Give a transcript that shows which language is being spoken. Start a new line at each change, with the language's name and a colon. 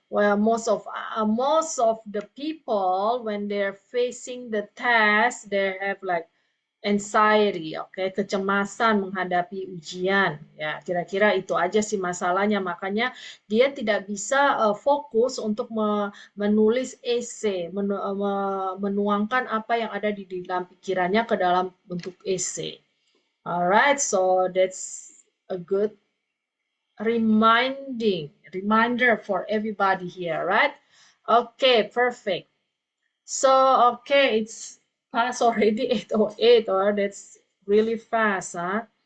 English: Well, most of the people when they're facing the test, they have like anxiety, okay,
Indonesian: kecemasan menghadapi ujian. Ya, kira-kira itu aja sih masalahnya. Makanya dia tidak bisa fokus untuk menulis essay, menuangkan apa yang ada di dalam pikirannya ke dalam bentuk essay.
English: Alright, so that's a good reminder for everybody here, right? Okay, perfect. So, okay, it's past already 8:08, or that's really fast, huh?